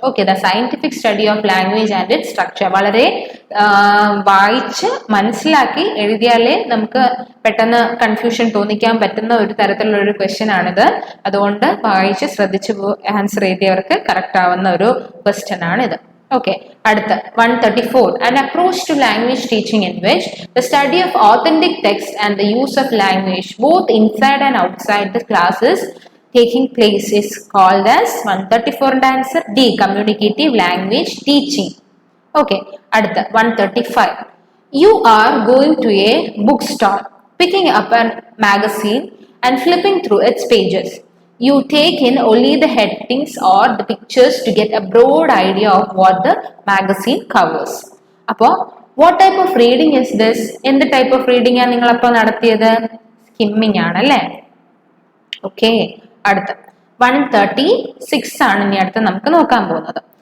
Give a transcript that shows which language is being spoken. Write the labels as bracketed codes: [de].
[en] Okay, the scientific study of language and its structure. [ml] വളരെ വായിച്ച് മനസ്സിലാക്കി എഴുതിയാലേ നമുക്ക് പെട്ടെന്ന് കൺഫ്യൂഷൻ തോന്നിക്കാൻ പറ്റുന്ന ഒരു തരത്തിലുള്ള ഒരു ക്വസ്റ്റ്യൻ ആണിത്. അതുകൊണ്ട് വായിച്ച് ശ്രദ്ധിച്ച് ആൻസർ എഴുതിയവർക്ക് കറക്റ്റ് ആവുന്ന ഒരു ക്വസ്റ്റ്യൻ ആണിത്. Okay, അടുത്ത 134. [en] An approach to language teaching in which the study of authentic text and the use of language both inside and outside the class is taking place is called as 134 and answer D, communicative language teaching. Okay, [ml] അടുത്ത 135. [en] You are going to a bookstore, picking up a magazine and flipping through its pages. You take in only the headings or the pictures to get a broad idea of what the magazine covers. [ml] അപ്പോൾ [en] what type of reading is this? [ml] എന്ത് [en] type of reading [ml] ആണ് നിങ്ങൾ അപ്പോൾ നടത്തിയത്? Skimming ആണല്ലേ. Okay, അടുത്ത 136 ആണ് ഇനി അടുത്ത് നമുക്ക് നോക്കാൻ പോകുന്നത്.